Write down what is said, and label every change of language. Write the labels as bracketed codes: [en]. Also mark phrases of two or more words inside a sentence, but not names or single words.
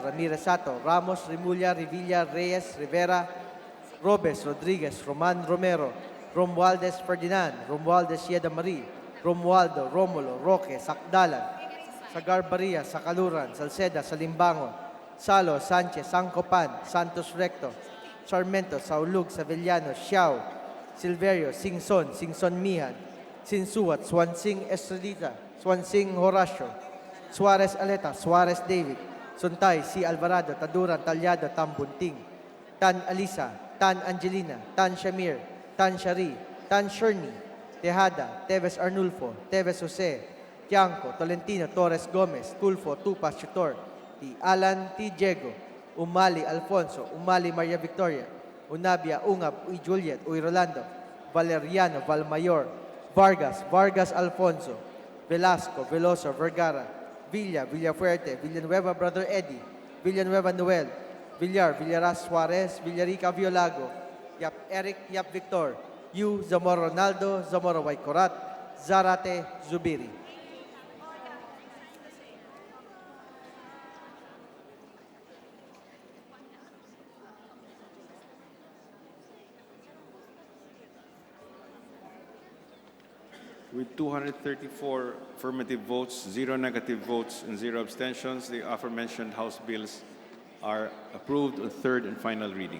[en] Ramirez Sato, Ramos, Rimulya, Revilla, Reyes, Rivera, Robes, Rodriguez, Roman Romero, Romualdez Ferdinand, Romualdez Yeda Marie, Romualdo, Romulo, Roque, Sakdalan, Sagar Baria, Sakaluran, Salceda, Salimbangon, Salo, Sanchez, Sancopan, Santos Recto, Sarmento, Saulug, Savellano, Xiao, Silverio, Singson, Mihan, Sinsuat, Swansing Estrelita, Swansing Horacio, Suarez Aleta, Suarez David, Suntay, C. Alvarado, Taduran, Talyado, Tambunting, Tan Alisa, Tan Angelina, Tan Shamir, Tan Shari, Tan Sherni, Tejada, Teves Arnulfo, Teves Jose, Tianco, Tolentino, Torres Gomez, Tulfo, Tupas, Chutor, T. Alan, T. Diego, Umali Alfonso, Umali Maria Victoria, Unabia, Ungab, Uy Juliet, Uy Rolando, Valeriano, Valmayor, Vargas Alfonso, Velasco, Veloso, Vergara, Villafuerte, Villanueva Brother Eddie, Villanueva Noel, Villaras Suarez, Villarica Violago, Yap Eric, Yap Victor, Yu, Zamora Ronaldo, Zamora Waikorat, Zarate Zubiri. With 234 affirmative votes, 0 negative votes, and 0 abstentions, the aforementioned House bills are approved on third and final reading.